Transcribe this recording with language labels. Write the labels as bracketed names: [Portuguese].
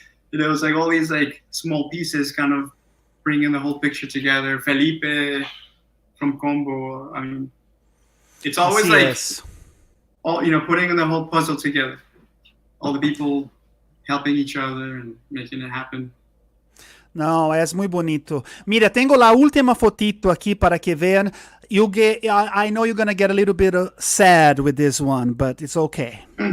[English] You know, it's like all these like small pieces kind of bringing the whole picture together. Felipe from Combo, I mean, it's always all, you know, putting the whole puzzle together, all the people helping each other and making it happen. [Spanish] No, es muy bonito. Mira, tengo la última fotito aquí para que vean. [English] I know you're gonna get a little bit sad with this one, but it's okay.